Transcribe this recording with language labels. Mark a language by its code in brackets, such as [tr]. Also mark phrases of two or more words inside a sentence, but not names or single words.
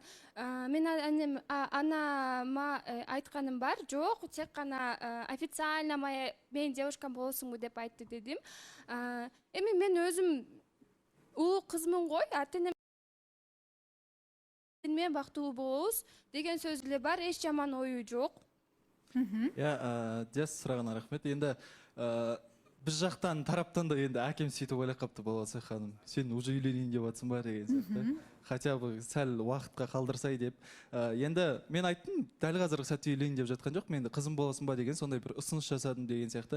[ky] Мен анама айтканым бар. Жок, тек гана официально менин девушкам болосуңбу деп айтты дедим. Эми мен өзүм улуу кызмын го, ата энем мен бактылуу болобуз деген сөз эле бар, эч жаман ою жок. Жас сурагына рахмет. [kk] Енді біз жақтан тараптан да енді әкем сөйтіп ойлап қапты, Болбаса ханым, сен уже үйленейін деп жатсың ба деген сияқты. Хотя бы сәл уақытқа қалдырсай деп. Енді мен айттым, дәл қазіргі сәтте үйленейін деп жатқан жоқ, мен қызым боласың ба деген сондай бір ұсыныс жасадым деген сияқты.